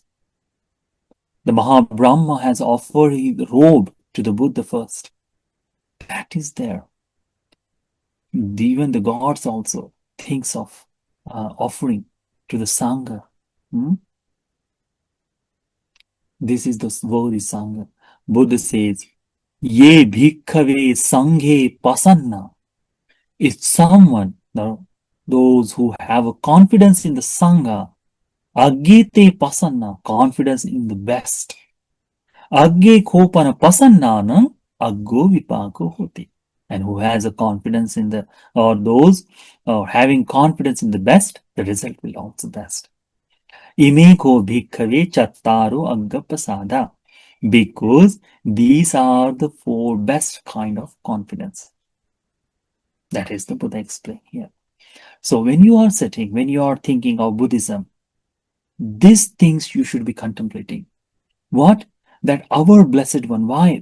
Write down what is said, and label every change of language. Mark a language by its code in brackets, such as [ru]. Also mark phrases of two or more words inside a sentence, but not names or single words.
[en] The Mahabrahma has offered the robe to the Buddha first. That is there. Even the gods also thinks of offering to the Sangha. This is the worthy Sangha. Buddha says, [pi] Ye bhikkhave sanghe pasanna. [en] If someone, those who have a confidence in the Sangha, [pi] aggete pasanna, [en] confidence in the best. [pi] Agge kopana pasannana, aggo vipako hoti. [en] And who has a confidence in the, or those having confidence in the best, the result will also best. [pi] Imeko bhikkhave chattaro Aggappasāda. [en] Because these are the 4 best kind of confidence. That is the Buddha explained here. So when you are sitting, when you are thinking of Buddhism, these things you should be contemplating. What? That our Blessed One. Why?